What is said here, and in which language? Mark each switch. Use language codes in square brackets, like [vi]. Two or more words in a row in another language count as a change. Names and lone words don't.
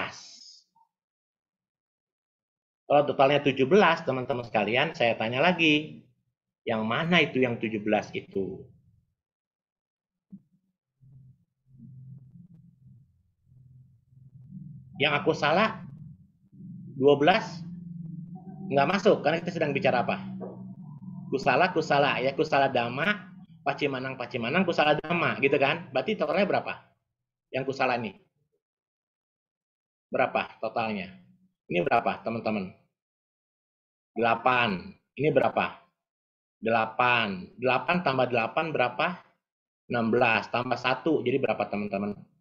[id] Kalau totalnya 17, teman-teman sekalian, saya tanya lagi. Yang mana itu yang 17 itu? Yang aku salah 12 nggak masuk karena kita sedang bicara apa? [pi] Kusala ya, kusala dhamma, pacimanang kusala dhamma [id] gitu kan? Berarti totalnya berapa? Yang kusala nih. Berapa totalnya? Ini berapa, teman-teman? 8. Ini berapa? 8. 8 tambah 8 berapa? 16 tambah 1 jadi berapa, teman-teman?